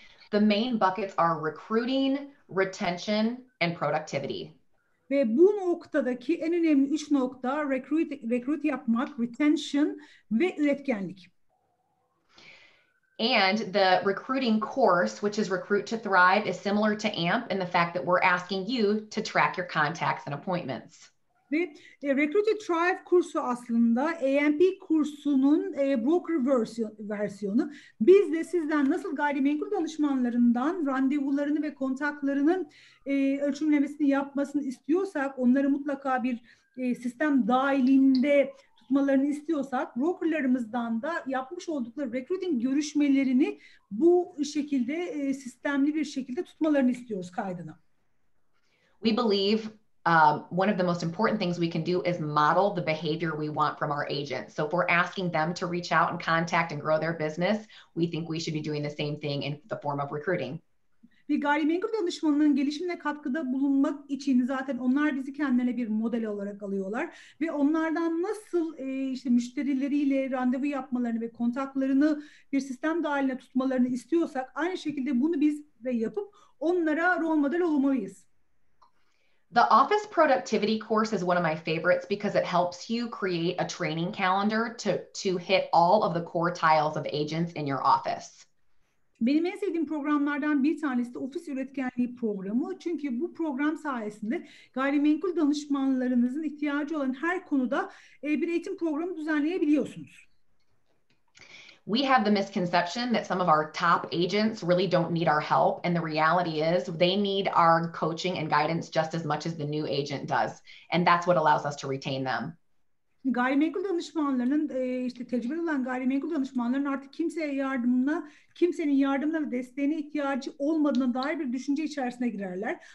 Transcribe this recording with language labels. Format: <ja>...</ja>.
<en>The main buckets are recruiting, retention, and productivity.</en> <tr>Ve bu noktadaki en önemli 3 nokta recruit yapmak, retention ve üretkenlik.</tr> <en>And the recruiting course, which is Recruit to Thrive, is similar to AMP in the fact that we're asking you to track your contacts and appointments.</en> <tr>Ve Recruit to Thrive kursu aslında AMP kursunun broker versiyonu. Biz de sizden nasıl gayrimenkul danışmanlarından randevularını ve kontaklarının ölçümlemesini yapmasını istiyorsak, onları mutlaka bir sistem dahilinde tutmalarını istiyorsak, brokerlarımızdan da yapmış oldukları recruiting görüşmelerini bu şekilde sistemli bir şekilde tutmalarını istiyoruz kaydını.</tr> <en>We believe one of the most important things we can do is model the behavior we want from our agents. So if we're asking them to reach out and contact and grow their business, we think we should be doing the same thing in the form of recruiting.</en> <tr>Ve gayrimenkul danışmanının gelişimine katkıda bulunmak için zaten onlar bizi kendilerine bir model olarak alıyorlar ve onlardan nasıl işte müşterileriyle randevu yapmalarını ve kontaklarını bir sistem dahiline tutmalarını istiyorsak aynı şekilde bunu biz de yapıp onlara rol model olmalıyız.</tr> <en>The office productivity course is one of my favorites because it helps you create a training calendar to hit all of the quartiles of agents in your office.</en> <tr>Benim en sevdiğim programlardan bir tanesi de ofis üretkenliği programı. Çünkü bu program sayesinde gayrimenkul danışmanlarınızın ihtiyacı olan her konuda bir eğitim programı düzenleyebiliyorsunuz.</tr> <en>We have the misconception that some of our top agents really don't need our help. And the reality is they need our coaching and guidance just as much as the new agent does. And that's what allows us to retain them.</en> <tr>Gayrimenkul danışmanlarının işte tecrübeli olan gayrimenkul danışmanların artık kimsenin yardımına ve desteğine ihtiyacı olmadığına dair bir düşünce içerisine girerler.</tr>